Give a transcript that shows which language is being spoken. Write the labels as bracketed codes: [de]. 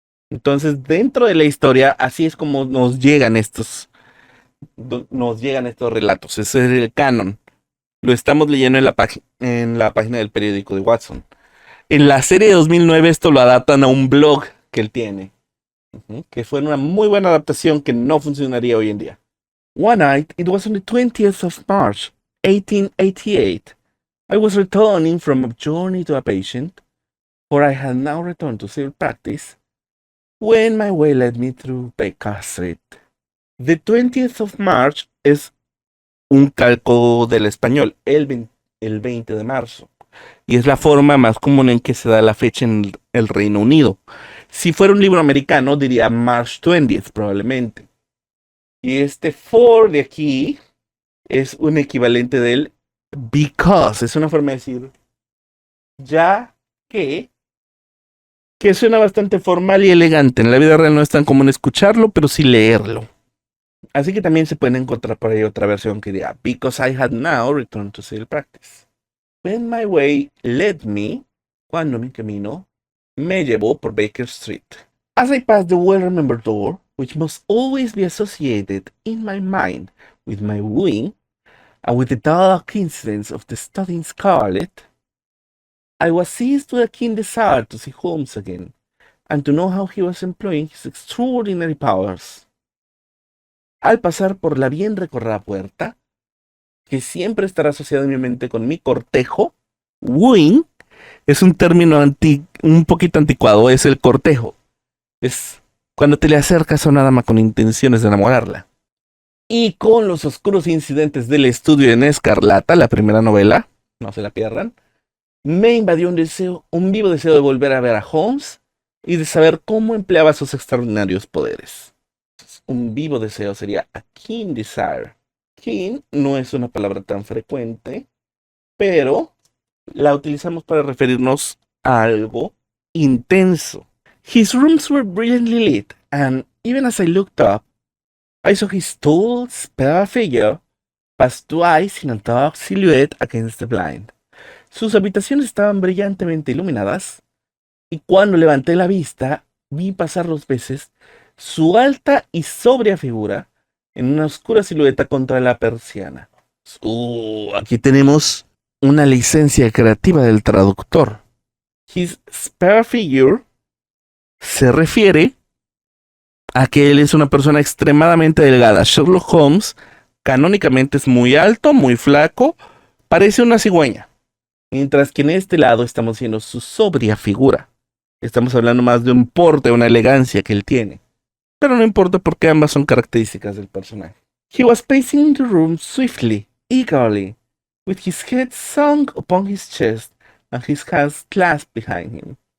[es] Entonces, dentro de la historia, así es como nos llegan estos relatos. Ese es el canon. Lo estamos leyendo en la página del periódico de Watson. En la serie de 2009 esto lo adaptan a un blog que él tiene, que fue una muy buena adaptación que no funcionaría hoy en día. [en] One night, it was on the 20th of March, 1888. I was returning from a journey to a patient, for I had now returned to civil practice, when my way led me through Baker Street. The 20th of March [es] es un calco del español, el 20 de marzo. Y es la forma más común en que se da la fecha en el Reino Unido. Si fuera un libro americano, diría [en] March 20th, [es] probablemente. Y este for de aquí es un equivalente del because. Es una forma de decir ya que suena bastante formal y elegante. En la vida real no es tan común escucharlo, pero sí leerlo. Así que también se pueden encontrar por ahí otra versión que diga [en] because I had now returned to civil practice. When my way led me, [es] cuando mi camino me llevó por Baker Street. [en] As I passed the well-remembered door, which must always be associated in my mind with my wooing, and with the dark incidents of the studying Scarlet, I was seized with a keen desire to see Holmes again, and to know how he was employing his extraordinary powers. [es] Al pasar por la bien recorrida puerta, que siempre estará asociado en mi mente con mi cortejo. Wooing es un término un poquito anticuado, es el cortejo. Es cuando te le acercas a una dama con intenciones de enamorarla. Y con los oscuros incidentes del estudio en Escarlata, la primera novela, no se la pierdan, me invadió un deseo, un vivo deseo de volver a ver a Holmes y de saber cómo empleaba sus extraordinarios poderes. Un vivo deseo sería [en] a keen desire. [es] Keen no es una palabra tan frecuente, pero la utilizamos para referirnos a algo intenso. [en] His rooms were brilliantly lit, and even as I looked up, I saw his tall, spare figure pass twice in a dark silhouette against the blind. [es] Sus habitaciones estaban brillantemente iluminadas, y cuando levanté la vista, vi pasar dos veces su alta y sobria figura en una oscura silueta contra la persiana. Aquí tenemos una licencia creativa del traductor. [en] His spare figure [es] se refiere a que él es una persona extremadamente delgada. Sherlock Holmes canónicamente es muy alto, muy flaco, parece una cigüeña. Mientras que en este lado estamos viendo su sobria figura. Estamos hablando más de un porte, una elegancia que él tiene. Pero no importa porque ambas son características del personaje. [en] He was pacing the room swiftly, eagerly, with his head sunk upon his chest and his hands clasped behind him.